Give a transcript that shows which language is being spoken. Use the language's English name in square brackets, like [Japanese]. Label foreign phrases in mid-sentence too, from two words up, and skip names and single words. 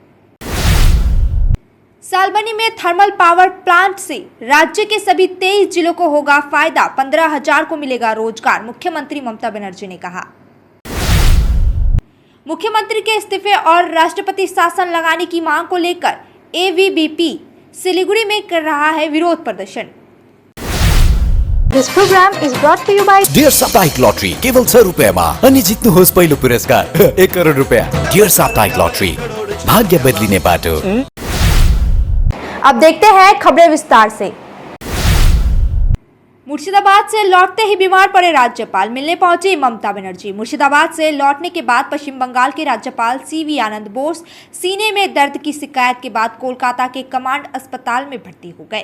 [Hindi] सालबनी में थर्मल पावर प्लांट से राज्य के सभी 23 जिलों को होगा फायदा, 15,000 को मिलेगा रोजगार, मुख्यमंत्री ममता बनर्जी ने कहा। मुख्यमंत्री के इस्तीफे और राष्ट्रपति शासन लगाने की मांग को लेकर एबीवीपी सिलीगुड़ी में कर रहा है विरोध प्रदर्शन। [English] This program is brought to you by [Nepali] डियर साप्ताहिक लॉटरी केवल 6 रुपयामा अनि जित्नुहोस् पहिलो पुरस्कार 1 करोड रुपया। डियर साप्ताहिक लॉटरी, भाग्य बदलिने बाटो। [Hindi] अब देखते हैं खबरें विस्तार से। मुर्शिदाबाद से लौटते ही बीमार पड़े राज्यपाल, मिलने पहुंची ममता बनर्जी। मुर्शिदाबाद से लौटने के बाद पश्चिम बंगाल के राज्यपाल सीवी आनंद बोस सीने में दर्द की शिकायत के बाद कोलकाता के कमांड अस्पताल में भर्ती हो गए।